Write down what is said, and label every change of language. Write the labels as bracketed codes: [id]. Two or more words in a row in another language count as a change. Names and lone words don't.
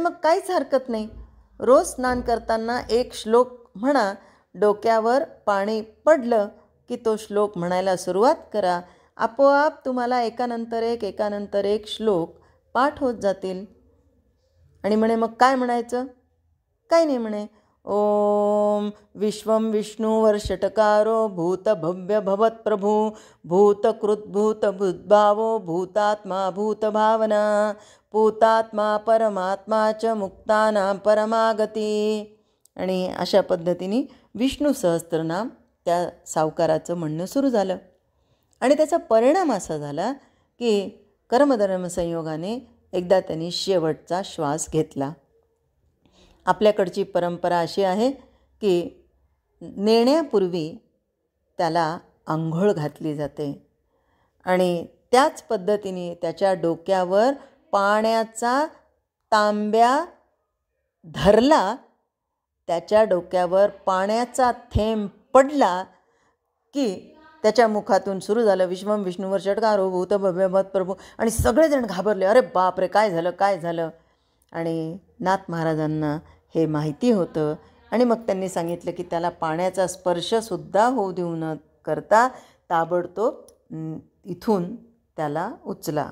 [mr] मग काहीच हरकत नाही, रोज स्नान करताना एक श्लोक म्हणा, डोक्यावर पाणी पडलं की तो श्लोक म्हणायला सुरुवात करा, आपोआप तुम्हाला एकानंतर एक श्लोक पाठ होत जातील. आणि म्हणे मग काय म्हणायचं? काही नाही म्हणे, [sa] ओम विश्वं विष्णुवर्षटकारो भूतभव्य भवत्प्रभू भूतकृद्भूतभूद्भावो भूतात्मा भूतभावना भूतात्मा परमात्मा च मुक्तानां परमागती. [mr] आणि अशा पद्धतीने विष्णू सहस्त्रनाम त्या सावकाराचं म्हणणं सुरू झालं. आणि त्याचा परिणाम असा झाला की कर्मधर्मसंयोगाने एकदा त्यांनी शेवटचा श्वास घेतला. आपल्याकडची परंपरा अशी आहे की नेण्यापूर्वी त्याला आंघोळ घातली जाते आणि त्याच पद्धतीने त्याच्या डोक्यावर पाण्याचा तांब्या धरला, त्याच्या डोक्यावर पाण्याचा थेंब पडला की त्याच्या मुखातून सुरू झालं, [sa] विश्वं विष्णुवर षटकारो भूत भव्य भवत्प्रभू. [mr] आणि सगळेजण घाबरले, अरे बापरे, काय झालं. आणि नाथ महाराजांना हे माहिती होतं आणि मग त्यांनी सांगितलं की त्याला पाण्याचा स्पर्शसुद्धा होऊ देऊ न करता ताबडतोब इथून त्याला उचला.